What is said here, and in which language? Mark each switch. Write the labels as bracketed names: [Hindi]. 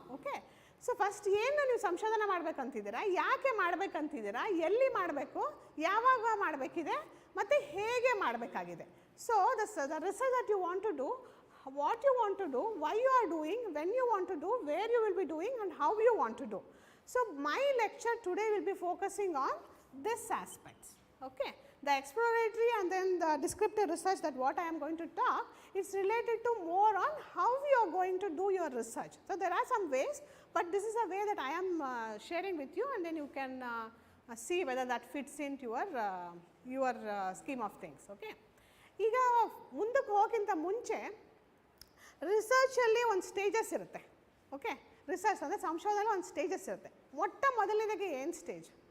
[Kannada] Okay, so first ಏನು ನೀವು ಸಂಶೋಧನೆ ಮಾಡಬೇಕಂತಿದ್ದೀರಾ, ಯಾಕೆ ಮಾಡಬೇಕಂತಿದ್ದೀರಾ, ಎಲ್ಲಿ ಮಾಡಬೇಕು, ಯಾವಾಗ ಮಾಡಬೇಕಿದೆ, ಮತ್ತು ಹೇಗೆ ಮಾಡಬೇಕಾಗಿದೆ. [English] So the research that you want to do, what you want to do, why you are doing, when you want to do, where you will be doing, and how you want to do. So my lecture today will be focusing on this aspects. Okay, the exploratory and then the descriptive research, that what I am going to talk is related to more on how you are going to do your research. So there are some ways, but this is a way that I am sharing with you, and then you can see whether that fits into your scheme of things. [Kannada] Okay, ಈಗ ಮುಂದಕ್ಕೆ ಹೋಗೋಕ್ಕಿಂತ ಮುಂಚೆ ರಿಸರ್ಚಲ್ಲಿ ಒಂದು stages ಇರುತ್ತೆ. Okay, research ಅಂದರೆ ಸಂಶೋಧನೆ ಒಂದು stages ಇರುತ್ತೆ. ಮೊದಲನೇದಾಗಿ ಏನು ಸ್ಟೇಜ್?